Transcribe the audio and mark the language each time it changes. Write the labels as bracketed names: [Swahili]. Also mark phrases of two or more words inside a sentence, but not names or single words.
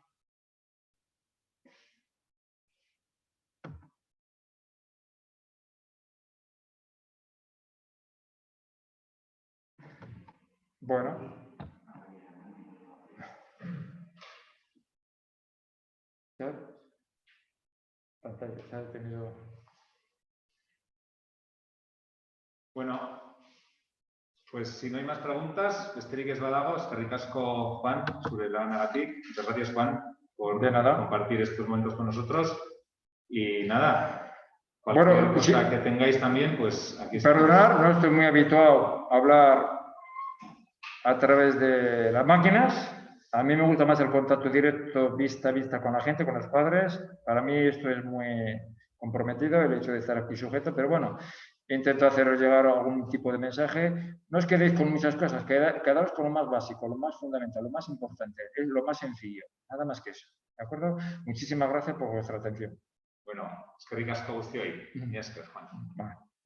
[Spanish] Bueno. Se ha detenido. Bueno, pues si no hay más preguntas, [Basque] besterik ez badago, eskerrik asko, Juan, zure lanagatik. [Spanish] Muchas gracias, Juan, por compartir estos momentos con nosotros. Y nada, cualquier cosa que tengáis también, pues aquí está. Perdonar, no estoy muy habituado a hablar a través de las máquinas. A mí me gusta más el contacto directo, vista a vista con la gente, con los padres. Para mí esto es muy comprometido, el hecho de estar aquí sujeto, pero bueno, intento haceros llegar algún tipo de mensaje. No os quedéis con muchas cosas, quedaos con lo más básico, lo más fundamental, lo más importante, es lo más sencillo, nada más que eso, ¿de acuerdo? Muchísimas gracias por vuestra atención. [Basque] Bueno, eskerrik asko guztioi. Mila esker, Juan.